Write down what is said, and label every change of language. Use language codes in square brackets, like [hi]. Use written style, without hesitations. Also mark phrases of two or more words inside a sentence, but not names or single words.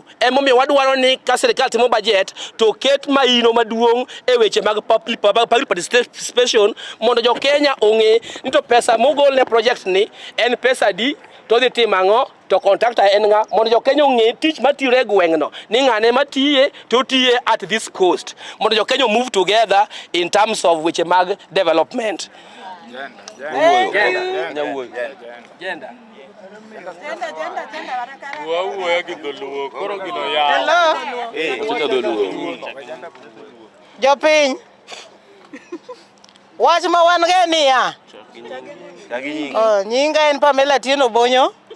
[luo] Emomiyo wadwaro ni ka serikal timo budget to ket maino maduong' e weche mag [en] public participation [luo] mondo jo Kenya ong'e ni to pesa mogol ne project ni en pesa di, to dhi timo ang'o, to contractor en ng'a, mondo jo Kenya ong'e tich matire gweng'no ni ng'ane matiye to tiye [en] at this coast, [luo] mondo jo Kenya [en] move together in terms of [luo] weche mag development. Jopiny, wach ma wan ge niya, nyinga en Pamela Tieno Bonyo.